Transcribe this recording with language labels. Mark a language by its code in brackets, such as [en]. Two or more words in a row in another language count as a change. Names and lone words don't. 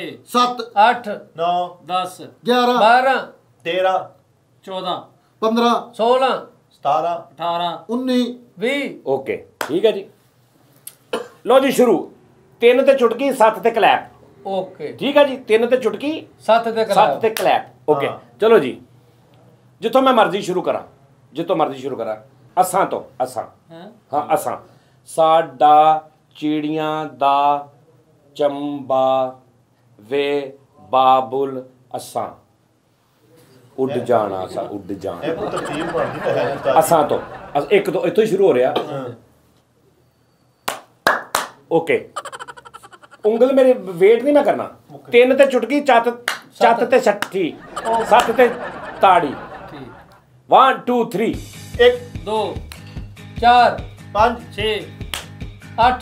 [pa] 7 8 9 10 11 12 13 14 15 16 17 18 19 20 ਓਕੇ ਠੀਕ ਹੈ ਜੀ। ਲੋ ਜੀ ਸ਼ੁਰੂ। 3 ਤੇ ਚੁਟਕੀ, 7 ਤੇ ਕਲੈਪ। ओके ਠੀਕ ਹੈ ਜੀ, 3 ਤੇ ਚੁਟਕੀ, 7 ਤੇ 7 ਤੇ ਕਲੈਪ। ਓਕੇ हाँ। ਚਲੋ ਜੀ, ਜਿਤੋਂ ਮੈਂ ਮਰਜ਼ੀ ਸ਼ੁਰੂ ਕਰਾਂ, ਜਿਤੋਂ ਮਰਜ਼ੀ ਸ਼ੁਰੂ ਕਰਾਂ। ਅਸਾਂ ਤੋ ਅਸਾਂ, ਹਾਂ ਅਸਾਂ। ਸਾਡਾ ਚਿੜੀਆਂ ਦਾ ਚੰਬਾ ਵੇ ਬਾਬੁਲ ਅਸਾਂ, ਉੜ ਜਾਣਾ ਅਸਾਂ, ਉੜ ਇਹ जाना ਕੋਈ ਤਰਤੀਬ ਬਣਦੀ ਤਾਂ है उस्ताद। ਅਸਾਂ ਤੋ ਇਕ ਤੋ ਇਤੋਂ ਹੀ ਸ਼ੁਰੂ ਹੋ ਰਿਹਾ। ओके, ਉਂਗਲ ਮੇਰੇ ਵੇਟ ਨਹੀਂ ਮੈਂ ਕਰਨਾ। 3 ਤੇ ਚੁਟਕੀ, ਚਤ ਤੇ ਛਠੀ, 7 ਤੇ ਤਾੜੀ। 1 2 3 1 2 4 5 6 8